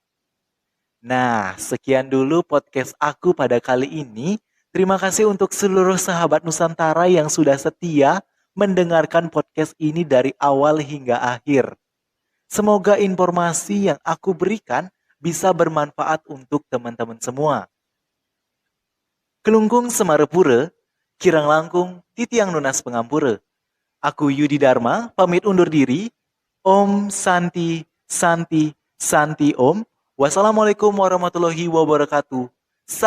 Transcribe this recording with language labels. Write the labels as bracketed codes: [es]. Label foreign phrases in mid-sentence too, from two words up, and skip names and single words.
[id] Nah, sekian dulu podcast aku pada kali ini. Terima kasih untuk seluruh sahabat Nusantara yang sudah setia mendengarkan podcast ini dari awal hingga akhir. Semoga informasi yang aku berikan bisa bermanfaat untuk teman-teman semua. [ban] Kelungkung Semarepura, Kirang Langkung, Titiang Nunas Pengampura. [id] Aku Yudi Dharma, pamit undur diri. [sa] Om Santi, Santi, Santi Om. [ar] Wassalamualaikum warahmatullahi wabarakatuh.